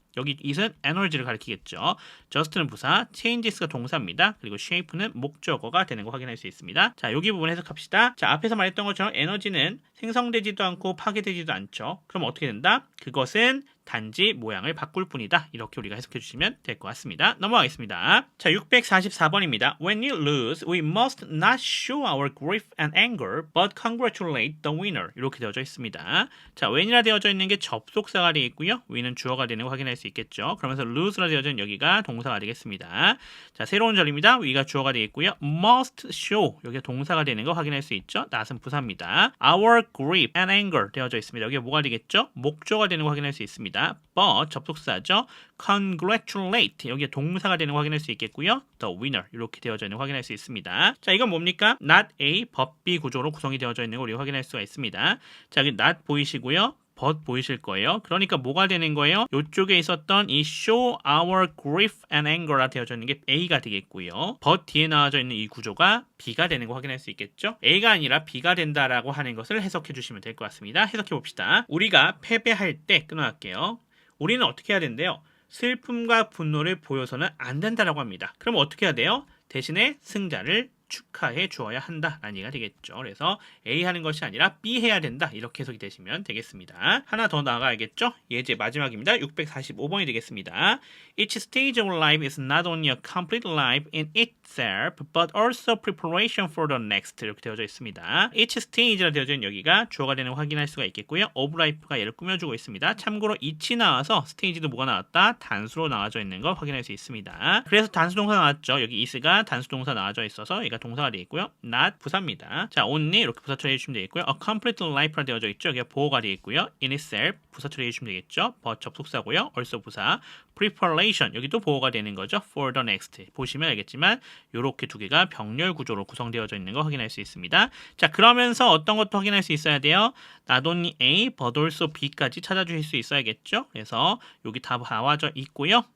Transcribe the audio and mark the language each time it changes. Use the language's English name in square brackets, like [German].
[Korean] 여기 it은 에너지를 가리키겠죠. just는 부사, changes가 동사입니다. 그리고 shape는 목적어가 되는 거 확인할 수 있습니다. 자, 여기 부분 해석합시다. 자, 앞에서 말했던 것처럼 에너지는 생성되지도 않고 파괴되지도 않죠. 그럼 어떻게 된다? 그것은 단지 모양을 바꿀 뿐이다. 이렇게 우리가 해석해 주시면 될 것 같습니다. 넘어가겠습니다. 자, 644번입니다. [English] When you lose, we must not show our grief and anger, but congratulate the winner. [Korean] 이렇게 되어져 있습니다. 자, when이라 되어져 있는 게 접속사가 되어 있고요. we는 주어가 되는 거 확인할 수 있겠죠. 그러면서 lose라 되어져 있는 여기가 동사가 되겠습니다. 자, 새로운 절입니다. we가 주어가 되어 있고요. [English] must show [Korean] 여기가 동사가 되는 거 확인할 수 있죠. not은 부사입니다. [English] Our grief and anger [Korean] 되어져 있습니다. 여기가 뭐가 되겠죠? 목조가 되는 거 확인할 수 있습니다. but 접속사죠. congratulate 여기에 동사가 되는 거 확인할 수 있겠고요. [English] the winner [Korean] 이렇게 되어져 있는 거 확인할 수 있습니다. 자, 이건 뭡니까? not A, but B 구조로 구성이 되어져 있는 거 우리가 확인할 수가 있습니다. 자, 여기 not 보이시고요. but 보이실 거예요. 그러니까 뭐가 되는 거예요? 이쪽에 있었던 이 [English] show our grief and anger [Korean] 라 되어져 있는 게 A가 되겠고요. but 뒤에 나와져 있는 이 구조가 B가 되는 거 확인할 수 있겠죠? A가 아니라 B가 된다라고 하는 것을 해석해 주시면 될 것 같습니다. 해석해 봅시다. 우리가 패배할 때 끊어갈게요. 우리는 어떻게 해야 된대요? 슬픔과 분노를 보여서는 안 된다라고 합니다. 그럼 어떻게 해야 돼요? 대신에 승자를 축하해 주어야 한다라는 얘기가 되겠죠. 그래서 A 하는 것이 아니라 B 해야 된다. 이렇게 해석이 되시면 되겠습니다. 하나 더 나아가야겠죠? 예제 마지막입니다. 645번이 되겠습니다. [English] Each stage of life is not only a complete life in itself, but also preparation for the next. [Korean] 이렇게 되어져 있습니다. Each stage라 되어져 있는 여기가 주어가 되는 거 확인할 수가 있겠고요. [English] of life [Korean] 가 얘를 꾸며주고 있습니다. 참고로 each이 나와서 stage도 뭐가 나왔다? 단수로 나와져 있는 거 확인할 수 있습니다. 그래서 단수 동사 나왔죠. 여기 is가 단수 동사 나와져 있어서 얘가 동사가 되어 있고요. not 부사입니다. 자, only 이렇게 부사 처리해 주시면 되겠고요. [English] a complete life [Korean] 라 되어져 있죠. 여기가 보어가 되어 있고요. [English] in itself [Korean] 부사 처리해 주시면 되겠죠. but 접속사고요. also 부사. preparation 여기도 보어가 되는 거죠. [English] for the next [Korean] 보시면 알겠지만 이렇게 두 개가 병렬 구조로 구성되어져 있는 거 확인할 수 있습니다. 자, 그러면서 어떤 것도 확인할 수 있어야 돼요. not only A, but also B까지 찾아주실 수 있어야겠죠. 그래서 여기 다 나와져 있고요.